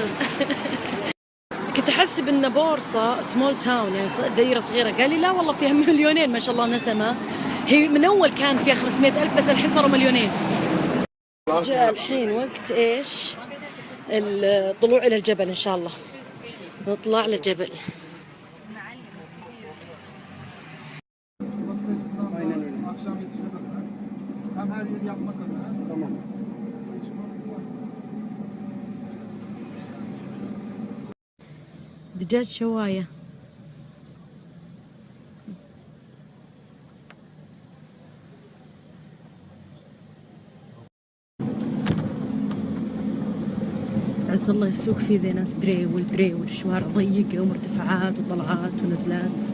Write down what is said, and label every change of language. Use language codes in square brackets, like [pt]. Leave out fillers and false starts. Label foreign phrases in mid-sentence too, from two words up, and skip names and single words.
[ar] كنت احسب ان بورصة [en] small town [ar] يعني دايرة صغيرة، قال لي لا والله فيها مليونين ما شاء الله نسمة. هي من اول كان فيها 500,000 بس الحين صاروا مليونين. جاء الحين وقت ايش؟ الطلوع الى الجبل ان شاء الله، نطلع للجبل. [tr] Akşam yetişmek adına hem her yeri yapmak adına. Tamam. [ar] دجاج شواية. عز الله السوق فيه ذي ناس دريول، الشوارع ضيقة ومرتفعات وطلعات ونزلات.